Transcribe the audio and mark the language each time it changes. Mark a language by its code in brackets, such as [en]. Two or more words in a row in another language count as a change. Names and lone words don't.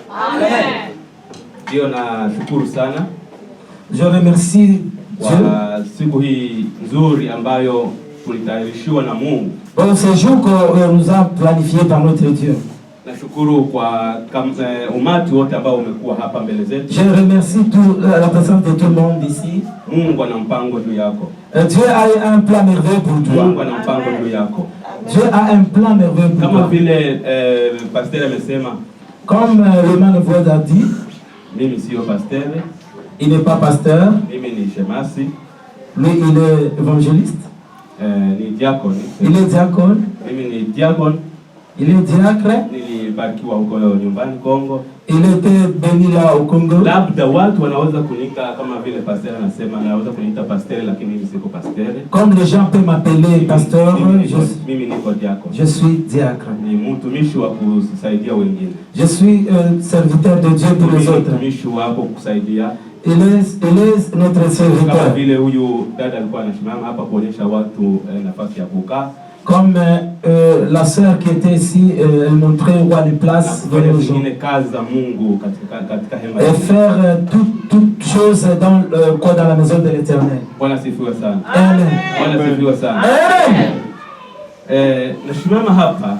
[sw] Amen. Ndio na shukuru sana. [fr] Je remercie Dieu [sw] kwa siku hii nzuri ambayo tulitayarishiwa na Mungu. [fr] Pour ce jour que nous a planifié par notre Dieu. [sw] Nashukuru kwa umati wote ambao umekuwa hapa mbele zetu. [fr] Je remercie la présence de tout le monde ici. [sw] Mungu ana mpango juu yako. [fr] Dieu a un plan merveilleux pour toi. [sw] Mungu ana mpango juu yako. [fr] Dieu a un plan merveilleux pour toi. [sw] Kama vile pasteur amesema, [fr] comme le [en] man of God [fr] a dit, [sw] mimi sio pasteur. [fr] Il n'est pas pasteur. [sw] Mimi ni shemasi. [fr] Lui il est évangéliste. [sw] Ni diakoni. [fr] Il est diacone. [sw] Mimi ni diakon. [fr] Il est diacre. [sw] Nilibarikiwa huko nyumbani Kongo. [fr] Il était béni là au Congo. [sw] Labda watu wanaweza kuniita kama vile pasteur anasema, anaweza kuniita pasteur lakini mimi siko pasteur. [fr] Comme les gens peuvent m'appeler pasteur, [sw] mimi niko diakon. [fr] Je suis diacre. [sw] Ni mtumishi wa kusaidia wengine. [fr] Je suis serviteur de Dieu pour les autres. [sw] Mtumishi wako kusaidia. [fr] Il est notre serviteur. [sw] Kama vile huyu dada alikuwa anasimama hapa kuonyesha watu nafasi ya kukaa. [fr] Comme la sœur qui était ici, elle montrait où les places de nos gens. Et faire toutes choses dans la maison de l'Éternel. Amen. Amen.